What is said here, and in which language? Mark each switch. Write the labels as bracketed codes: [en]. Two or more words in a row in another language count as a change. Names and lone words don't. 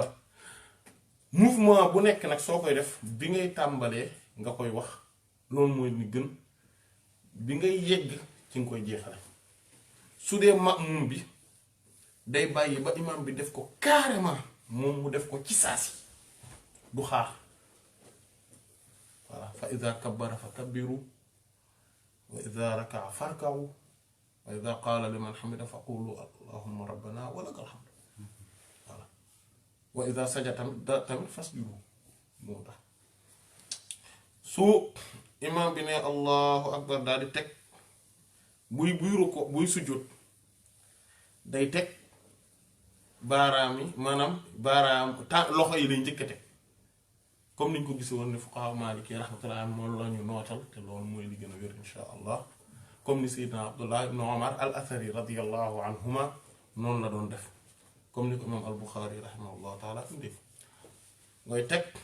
[wo] mouvement bu nekk nag soo koy def bi ngay tàmbalee nga koy wax loolu mooy ni gën, bi ngay yegg ci nga koy jeexale. su dee ma'mum bi day bàyyi ba imam bi def ko carrément moom mu def ko ci saasi du xaar. [ar] voilà فإذا كبر فكبروا وإذا ركع فاركعوا وإذا قال لمن حمد فقولوا اللهم ربنا ولك الحمد. [wo] voilà [ar] وإذا سجد [wo] tamit fasjudu moo tax su imam bi ne [ar] الله أكبر [wo] daal di teg buy ruko buy sujjóot day teg baaraam yi maanaam baaraam loxo yi lañ njëkk a teg comme niñ ko gis woon ne fuqaha maliki rahmatullah moom la ñu nootal te loolu mooy li gën a wér [ar] إن شاء الله [wo] comme ni sayyidina abdullah ibn umar al athari [ar] رضي الله عنهما [wo] noonu la doon def comme ni ko imam al buxaari [ar] رحمه الله تعالى [wo] indi ngay teg